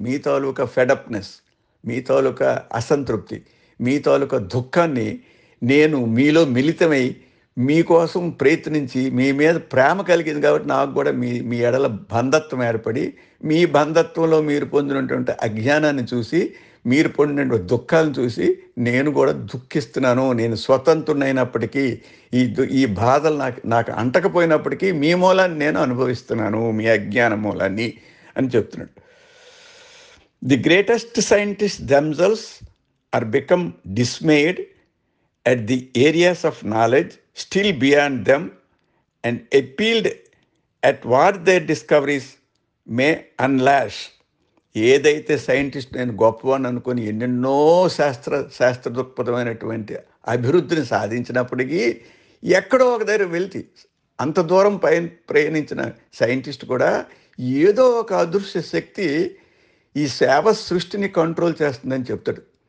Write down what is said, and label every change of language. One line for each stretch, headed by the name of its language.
Telugu: మీ తాలూకా ఫెడప్నెస్, మీ తాలూకా అసంతృప్తి, మీ తాలూకా దుఃఖాన్ని నేను మీలో మిళితమై మీకోసం ప్రయత్నించి, మీ మీద ప్రేమ కలిగింది కాబట్టి నాకు కూడా మీ ఎడల బంధత్వం ఏర్పడి, మీ బంధత్వంలో మీరు పొందినటువంటి అజ్ఞానాన్ని చూసి, మీరు పొందిన దుఃఖాలను చూసి నేను కూడా దుఃఖిస్తున్నాను. నేను స్వతంత్రునైనప్పటికీ ఈ బాధలు నాకు అంటకపోయినప్పటికీ మీ మూలాన్ని నేను అనుభవిస్తున్నాను, మీ అజ్ఞాన మూలాన్ని అని చెప్తున్నాడు.
English: The greatest scientist themselves are become dismayed at the areas of knowledge still beyond them and appealed at what their discoveries may unlash.
Telugu: ఏదైతే సైంటిస్ట్ నేను గొప్పవాడిని అనుకుని ఎన్నెన్నో శాస్త్ర దృక్పథమైనటువంటి అభివృద్ధిని సాధించినప్పటికీ ఎక్కడో ఒక దగ్గర వెళ్తే, అంత దూరం ప్రయాణించిన సైంటిస్ట్ కూడా ఏదో ఒక అదృశ్య శక్తి ఈ సృష్టిని కంట్రోల్ చేస్తుందని చెప్తాడు.